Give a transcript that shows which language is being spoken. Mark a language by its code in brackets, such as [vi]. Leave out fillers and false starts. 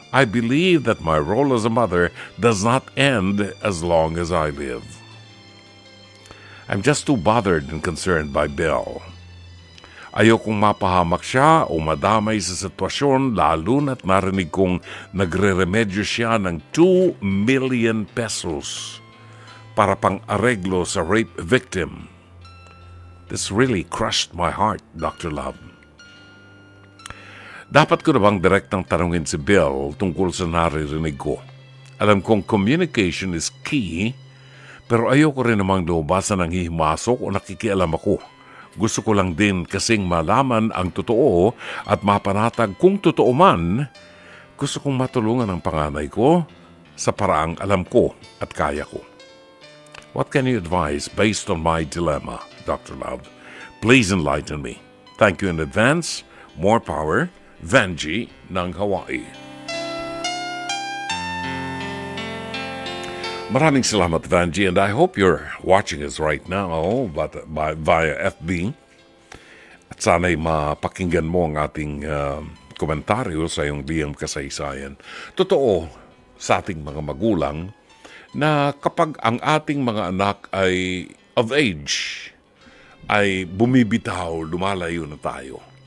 [en] I believe that my role as a mother does not end as long as I live. I'm just too bothered and concerned by Bill. [tl] Ayokong mapahamak siya o madamay sa sitwasyon lalo na't narinig kong nagre-remedyo siya ng 2 million pesos para pang areglo sa rape victim. [en] This really crushed my heart, Dr. Love. [tl] Dapat ko na bang direktang tanungin si Bill tungkol sa naririnig ko? Alam kong [en] communication is key, [tl] pero ayoko rin namang lumabasan ng hihimasok o nakikialam ako. Gusto ko lang din kasing malaman ang totoo at mapanatag kung totoo man. Gusto kong matulungan ang panganay ko sa paraang alam ko at kaya ko. [en] What can you advise based on my dilemma, Dr. Love? Please enlighten me. Thank you in advance. More power. [tl] Vanji ng Hawaii. Maraming salamat, [en] Vanji, and I hope you're watching us right now via FB. [tl] At sana'y mapakinggan mo ang ating komentaryo sa iyong liyang kasaysayan. Totoo sa ating mga magulang na kapag ang ating mga anak ay [en] of age, [tl] ay bumibitaw, lumalayo na tayo.